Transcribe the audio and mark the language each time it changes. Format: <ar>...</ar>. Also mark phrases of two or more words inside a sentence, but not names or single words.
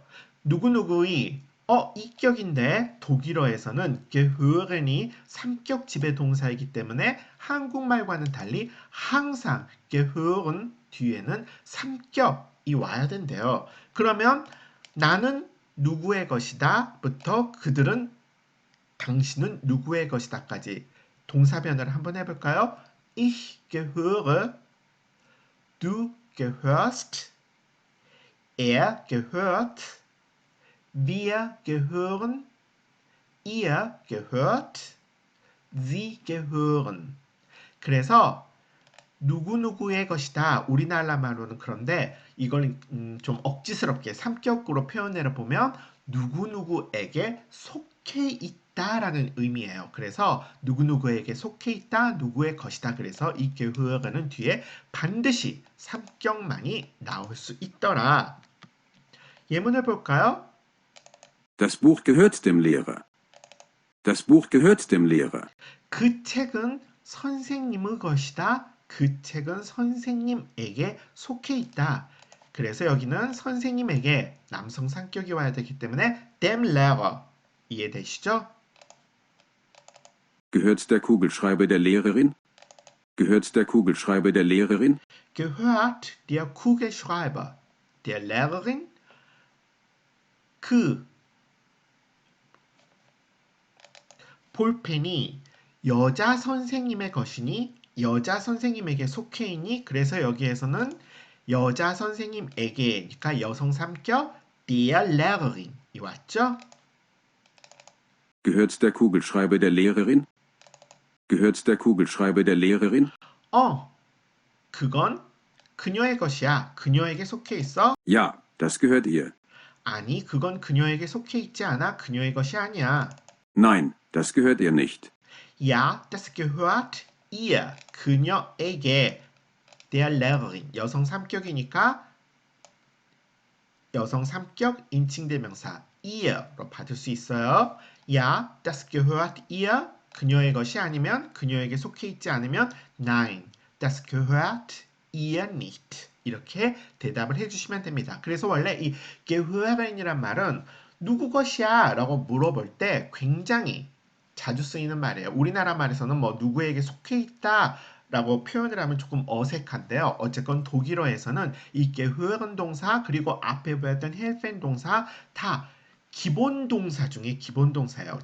<ko>누구누구의 이격인데 독일어에서는 gehören이 3격 지배 동사이기 때문에 한국말과는 달리 항상 gehören 뒤에는 3격이 와야 된대요. 그러면 나는 누구의 것이다 부터 그들은 당신은 누구의 것이다까지 동사 변화를 한번 해볼까요?</ko> <de>Ich gehöre, du gehörst, er gehört, wir gehören, ihr gehört, sie gehören.</de> <ko>그래서 누구누구의 것이다. 우리나라 말로는 그런데 이걸 좀 억지스럽게 3격으로 표현해 보면 누구누구에게 속해 있다라는 의미예요. 그래서 누구누구에게 속해 있다, 누구의 것이다. 그래서 이 gehören은 뒤에 반드시 3격만이 나올 수 있더라. 예문을 볼까요?</ko> <de>Das Buch gehört dem Lehrer. Das Buch gehört dem Lehrer.</de> <ko>그 책은 선생님의 것이다. 그 책은 선생님에게 속해 있다. 그래서 여기는 선생님에게 남성 상격이 와야 되기 때문에</ko> <de>dem Lehrer</de> <ko>이해되시죠?</ko> <de>Gehört der Kugelschreiber der Lehrerin? Gehört der Kugelschreiber der Lehrerin? gehört der Kugelschreiber der Lehrerin?</de> <ko>그 볼펜이 여자 선생님의 것이니 여자 선생님에게 속해 있니? 그래서 여기에서는 여자 선생님에게, 그러니까 여성 3격</ko> <de>der Lehrerin</de> <ko>이 왔죠?</ko> <de>Gehört der Kugelschreiber der Lehrerin? Gehört der Kugelschreiber der Lehrerin?</de> <ko>그건 그녀의 것이야. 그녀에게 속해 있어?</ko> <de>Ja, das gehört ihr.</de> <ko>아니, 그건 그녀에게 속해 있지 않아. 그녀의 것이 아니야.</ko> <de>Nein, das gehört ihr nicht. Ja, das gehört ihr.</de> <ko>그녀에게</ko> <de>der Lehrerin.</de> <ko>여성 3격이니까 여성 3격 인칭대명사 ihr로 받을 수 있어요.</ko> <de>Ja, das gehört ihr.</de> <ko>그녀의 것이 아니면 그녀에게 속해 있지 않으면</ko> <de>Nein, das gehört ihr nicht.</de> <ko>이렇게 대답을 해주시면 됩니다. 그래서 원래 이 gehören이란 말은 누구 것이야? 라고 물어볼 때 굉장히 자주 쓰이는 말이에요. 우리나라 말에서는 뭐 누구에게 속해 있다 라고 표현을 하면 조금 어색한데요. 어쨌건 독일어에서는 이 gehören 동사 그리고 앞에 배웠던 helfen 동사 다 기본 동사 중에 기본 동사예요.</ko>